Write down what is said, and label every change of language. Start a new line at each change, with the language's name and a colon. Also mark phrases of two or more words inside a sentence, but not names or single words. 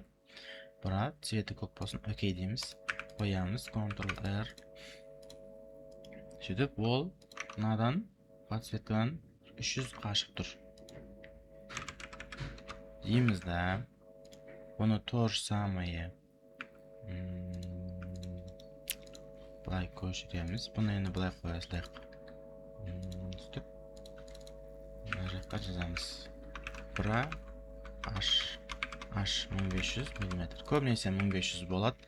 Kazakh: Бра цветі көк болсын, окей дейміз. Қоямыз, Ctrl-R. Сөйтіп ол мынадан подсветкадан 300 қашып тұр. Дейміз да. Бұны
Russian: то же самое
Kazakh: былай көшіреміз. Бұны енді былай қоясылайық. Сөйтіп мына жаққа жазамыз. Бра H 1500 мм. Көбінесе 1500 болады.